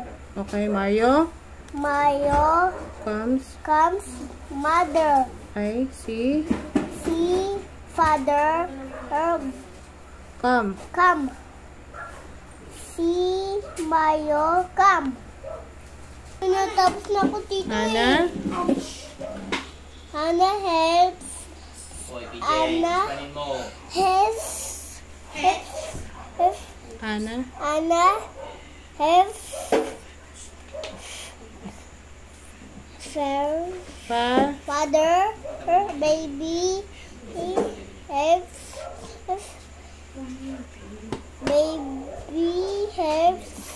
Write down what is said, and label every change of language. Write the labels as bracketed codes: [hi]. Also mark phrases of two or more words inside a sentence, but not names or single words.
[en] Okay, Mario. Mayo Comes. Mother. Okay, see. See father. Come. See Mayo come. [tl] Natapos na ako, tito. [en] Ana. Ana helps. Ana helps. Ana. Ana helps. Father, baby, helps. Baby helps.